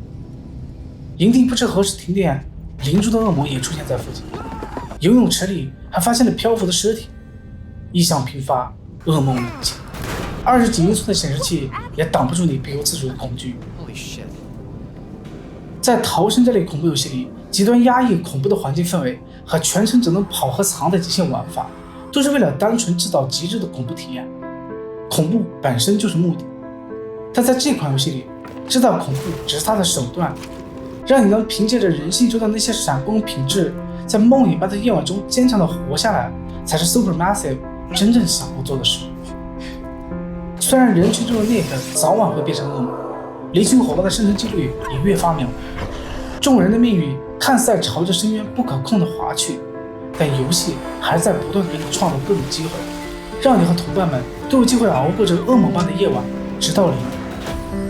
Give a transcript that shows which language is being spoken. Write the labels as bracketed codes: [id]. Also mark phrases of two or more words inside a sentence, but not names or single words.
[zh] 營地不知何時停電，靈珠的惡魔也出現在附近，游泳池裡還發現了漂浮的屍體，異象頻發，噩夢臨近，20幾英寸的顯示器也擋不住你不由自主的恐懼。在逃生這類恐怖遊戲裡，極端壓抑恐怖的環境氛圍和全程只能跑和藏的極限玩法，都是為了單純制造極致的恐怖體驗。恐怖本身就是目的，但在這款遊戲裡，制造恐怖只是它的手段，讓你能憑借着人性中的那些閃光品質，在夢魘般的夜晚中堅強地活下來，才是 Supermassive 真正想要做的事。雖然人群中的 Nick 早晚會變成惡魔，離群夥伴的生存幾率也越發渺茫，眾人的命運看似在朝着深淵不可控地滑去，但遊戲還是在不斷給你創造各種機會，讓你和同伴們都有機會熬過这惡魔般的夜晚，直到黎明。